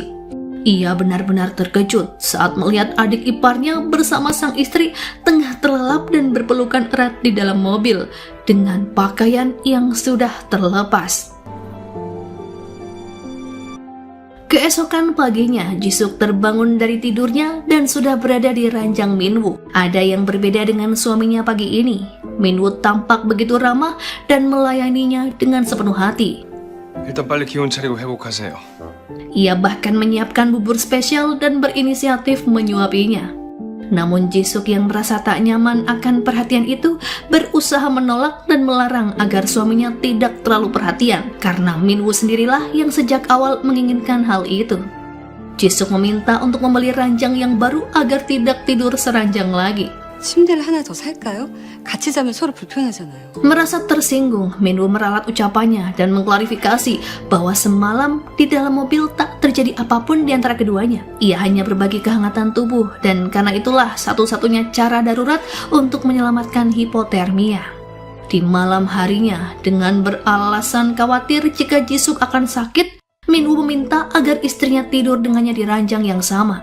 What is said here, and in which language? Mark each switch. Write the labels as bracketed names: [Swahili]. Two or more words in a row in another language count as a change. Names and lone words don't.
[Indonesian] Ia benar-benar terkejut saat melihat adik iparnya bersama sang istri tengah terlelap dan berpelukan erat di dalam mobil dengan pakaian yang sudah terlepas. Keesokan paginya, Ji-suk terbangun dari tidurnya dan sudah berada di ranjang Min-woo. Ada yang berbeda dengan suaminya pagi ini. Min-woo tampak begitu ramah dan melayaninya dengan sepenuh hati. [Korean] 일단 빨리 기운 차리고 회복하세요. [Indonesian] Ia bahkan menyiapkan bubur spesial dan berinisiatif menyuapinya. Namun Ji-suk yang merasa tak nyaman akan perhatian itu berusaha menolak dan melarang agar suaminya tidak terlalu perhatian karena Min-woo sendirilah yang sejak awal menginginkan hal itu. Ji-suk meminta untuk membeli ranjang yang baru agar tidak tidur seranjang lagi. [Korean] 침대를 하나 더 살까요? 같이 자면 서로 불편하잖아요. [Indonesian] Merasa tersinggung, Min-woo meralat ucapannya dan mengklarifikasi bahwa semalam di dalam mobil tak terjadi apapun di antara keduanya. Ia hanya berbagi kehangatan tubuh dan karena itulah satu-satunya cara darurat untuk menyelamatkan hipotermia. Di malam harinya, dengan beralasan khawatir jika Ji-suk akan sakit, Min-woo meminta agar istrinya tidur dengannya di ranjang yang sama.